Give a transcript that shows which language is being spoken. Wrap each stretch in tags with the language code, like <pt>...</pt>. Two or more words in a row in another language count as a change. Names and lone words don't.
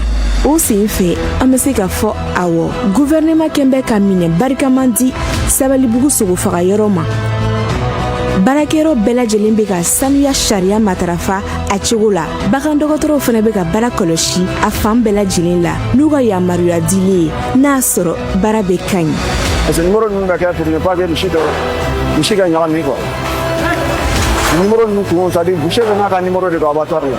<bm>O sen fɛ an bɛ se k'a fɔ awɔ gouvernement kɛn bɛ ka minɛ barikaman di Sabalibugu sogofaga yɔrɔ ma. Baarakɛyɔrɔ bɛɛ lajɛlen bɛ ka sanuya sariya matarafa a cogo la. Bagan dɔgɔtɔrɔw fana bɛ ka baara kɔlɔsi a fan bɛɛ lajɛlen la n'u ka yamaruya dilen ye n'a sɔrɔ baara bɛ ka ɲi.</bm> <fr>Parce que</fr> <bm>numéro ninnu bɛ kɛ</bm> <fr>pour ne pas que</fr> <bm>misi ka ɲagami quoi. Numéro ninnu tun</bm> <fr>c'est à dire boucher</fr> <bm>bɛ n'a ka numéro de don abattoir la.</bm>